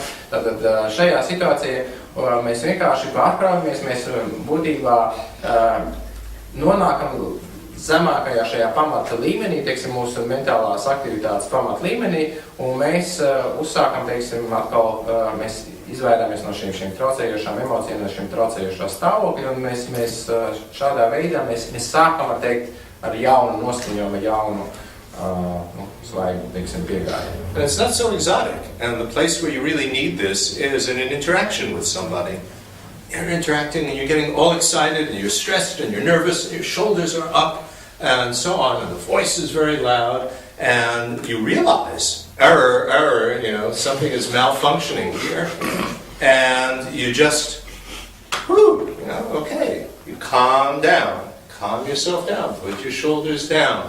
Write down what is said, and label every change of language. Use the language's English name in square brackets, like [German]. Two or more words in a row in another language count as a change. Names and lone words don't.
[Latvian] Tātad šajā situācijā mēs vienkārši pārkraujamies, mēs būtībā nonākam zemākajā šajā pamata līmenī, teiksim, mūsu mentālās aktivitātes pamata līmenī, un mēs uzsākam, teiksim, atkal, mēs izvairāmies no šīm traucējošām emocijām, no šīm traucējošā stāvokļa, un mēs šādā veidā, mēs sākam, ar jaunu noskaņojumu, jaunu svaigu, teiksim, piegāju. [English] And it's not so exotic, and the place where you really need this is in an interaction with somebody. You're interacting and you're getting all excited and you're stressed and you're nervous and your shoulders are up and so on, and the voice is very loud, and you realize, error, something is malfunctioning here, and you just, okay, you calm down, calm yourself down, put your shoulders down.